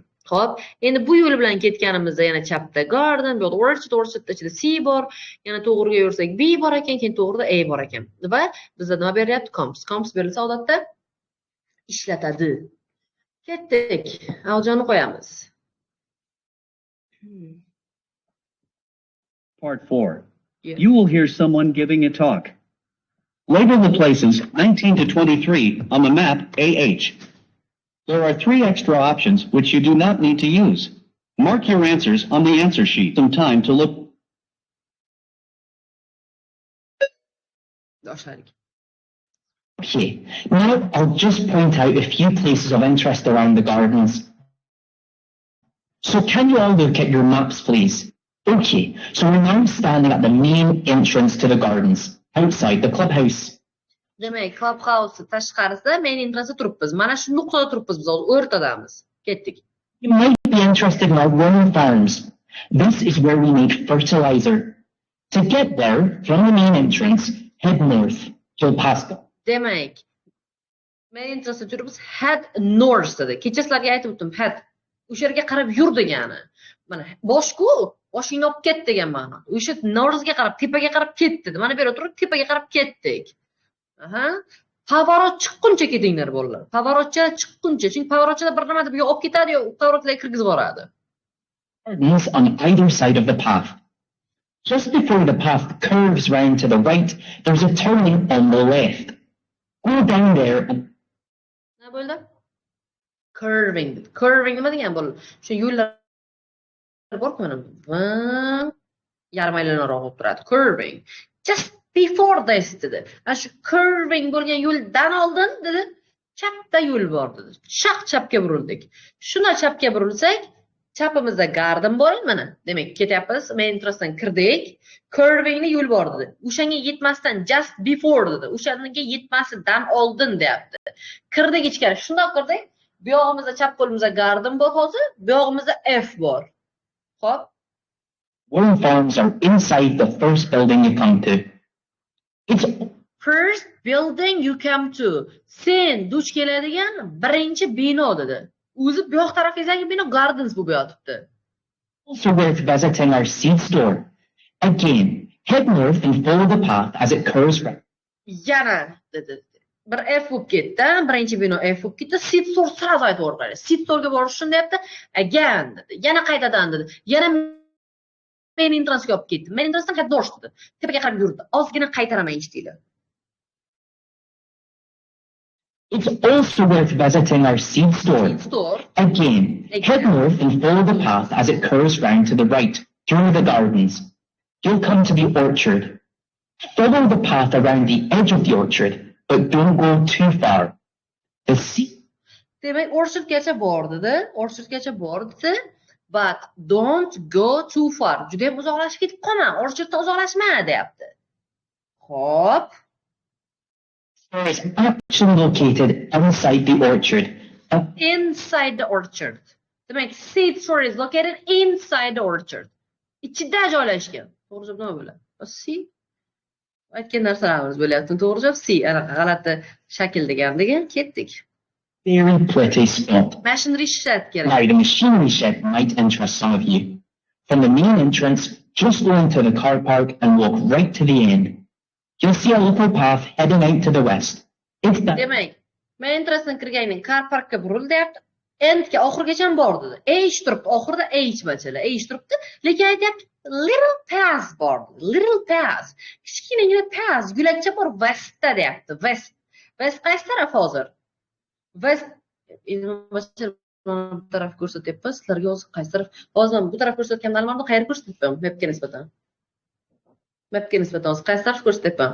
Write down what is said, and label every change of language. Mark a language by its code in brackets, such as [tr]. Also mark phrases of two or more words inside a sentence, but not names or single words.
[uz] Xo'p, endi bu yo'l bilan ketganimizda yana chapda garden, bu yoqda orchardda ichida C bor, yana to'g'riga yursak B bor ekan, keyin to'g'rida A bor ekan. Va bizda nima beryapti? Comps berilsa odatda ishlatadi. Ketdik. Aljonni qo'yamiz. [en] Part 4. Yeah. You will hear someone giving a talk. Label the places 19 to 23 on the map AH. There are 3 extra options which you do not need to use. Mark your answers on the answer sheet. Some time to look. Okay, now I'll just point out a few places of interest around the gardens. So can you all look at your maps, please? Okay, so we're now standing at the main entrance to the gardens, outside the clubhouse. [uz] Demak, Clubhouse tashqarisida [en] main entrance [uz] turibmiz. Mana shu nuqtada turibmiz biz hozir o'rtadamiz. Ketdik. [en] You might be interested in our worm farms. This is where we make fertilizer. To get there, from the main entrance, head north. You'll pass them. [uz] Demak, [en] main entrance [uz] turibmiz. [en] Head north dedi. [uz] Kecha sizlarga aytib o'tdim. Head. O'sha yerga qarab yur degani. Mana boshku, boshingni olib ket degan ma'no. O'sha northga qarab, tepaga qarab ket dedi. Mana bu yerga turib tepaga qarab ketdik. Aha. Pavorot chiqquncha ketinglar bolalar. Pavorotchalar chiqquncha. Chunki pavorotchalar bir nima deb yo olib ketadi yo pavorotlarga kirgizib boradi. [en] Gardens on either side of the path. Just before the path curves round to the right, there's a turning on the left. Go down there and... [uz] Nima bo'ldi? Curving. Curving nima degan bo'ldi? Shu yo'llar bor-ku mana. Yarim aylanroq bo'lib turadi. [en] Curving. Just before this dedi. [uz] Ana shu curving bo'lgan yo'ldan oldin dedi, chapda yo'l bor dedi. Shaq chapga burildik. Shuna chapga burilsak, chapimizda garden bor mana. Demak, ketyapmiz, [en] main entrance-dan [uz] kirdik. Curvingli yo'l bor dedi. O'shanga yetmasdan [en] just before [uz] dedi. O'shanga yetmasidan oldin deyapti. Kirdik ichkari. Shundoq kirdik. Bu yog'imizda chap qo'limizda garden bor hozir, bu yog'imizda F bor. Xo'p. [en] worm farms are inside the first building you come to. It's First building you come to. [uz] Sen duch keladigan birinchi bino dedi. O'zi bu yoq tarafingizdagi bino Gardens bo'lib yotibdi. [en] also worth visiting our seed store. Again, head north and follow the path as it curves round. [uz] Yana dedi. Bir F bo'lib ketdi, birinchi bino F bo'lib ketdi. [en] Seed store [uz] sразу aytib o'rg'aydi. [en] Seed store'ga [uz] borish shunday deyapti. Again dedi. Yana qaytadan dedi. Yana [en] main entrance-ga [uz] olib ketdi. [en] Main entrance-dan [uz] qaytib borish dedi. Tepaga qarab yurdi. Ozgina qaytaraman eshitdinglar. [en] It's also worth visiting our seed store. Seed store. Again, head north and follow the path as it curves round to the right, through the gardens. You'll come to the orchard. Follow the path around the edge of the orchard, but don't go too far. The seed... [uz] Demak, orchardgacha bor dedi. Orchardgacha bor dedi. [en] But don't go too far. [uz] Juda ham uzoqlashib ketib qolma. Orcharddan uzoqlashma deyapti. Xo'p. [en] Store is actually located inside the orchard. Inside the orchard. Demak, seed store is located inside the orchard. [uz] Ichida joylashgan. To'g'ri javob nima bo'ladi? C. Aytgan narsalarimiz bo'lyapti. To'g'ri javob C. Anaqa g'alati shakl degan ketdik. [en] Very pretty spot. Machinery shed [uz] kerak. [en] Now, the machinery shed might interest some of you. From the main entrance, just go into the car park and walk right to the end. You'll see a little path heading out to the west. It's that... [uz] Demak, [en] main entrance-dan [uz] kirganingdan [en] car parkka [uz] buril deyapti. Endga oxirigacha bor dedi. H turibdi, oxirida H bachalar. H turibdi, lekin aytyapti [en] little path [uz] bor. [en] Little path. [uz] Kichkinagina path, yo'lakcha bor westda deyapti. West. West qaysi taraf hozir? West bu taraf ko'rsatyapmiz. Sizlarga hozir qaysi taraf? Hozir bu taraf ko'rsatgandan alimda qayerga ko'rsatyapman? Mapga nisbatan. Mapga nisbatan hozir qaysi taraf ko'rsatyapman?